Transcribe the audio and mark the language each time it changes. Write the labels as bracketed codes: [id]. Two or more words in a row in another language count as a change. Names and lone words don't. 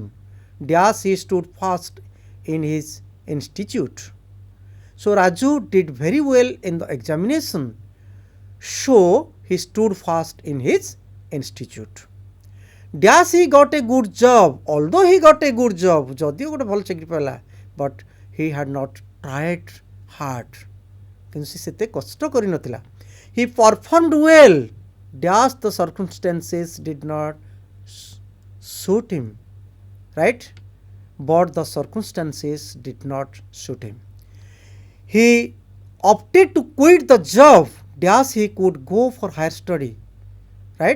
[en] Dash, he stood first in his institute. So Raju did very well in the examination. So he stood first in his institute. Dash, he got a good job. Although he got a good job, [or] ଯଦିଓ ଗୋଟେ ଭଲ ଚାକିରି ପାଇଲା, [en] but he had not tried hard. [or] କିନ୍ତୁ ସେ ସେତେ କଷ୍ଟ କରି ନଥିଲା. [en] He performed well. Dash, the circumstances did not suit him, right? But the circumstances did not suit him. He opted to quit the job. Dash, he could go for higher study, right?